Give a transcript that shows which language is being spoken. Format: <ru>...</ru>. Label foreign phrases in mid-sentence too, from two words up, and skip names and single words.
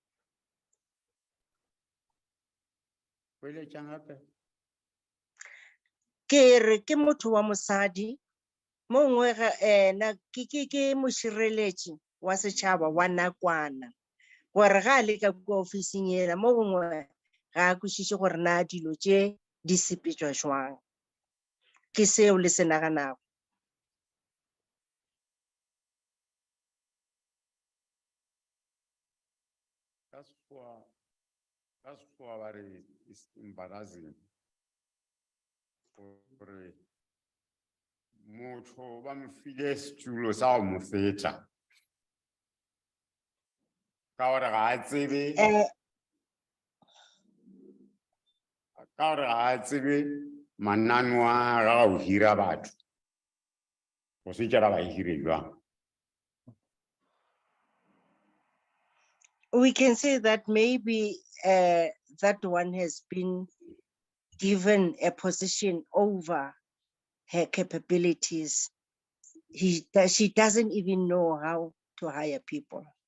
<nso>Ke re ke motho wa mosadi, mo gongwe na ke mošireletši wa setšhaba wa nakwana, gore ga a leka kwa ofising yela mo gongwe ga a kwešiše gore na dilo tše di sepetšwa jwang. Ke seo le se naganago.</nso> <en>That's very embarrassing.</en> <nso>Gore motho ba mo file setulo sa go mo feta ka gore ga a tsebe manano a ga go hira batho go se tšara ba hire jwang.</nso> <en>We can say that maybe that one has been given a position over her capabilities. She doesn't even know how to hire people.</en>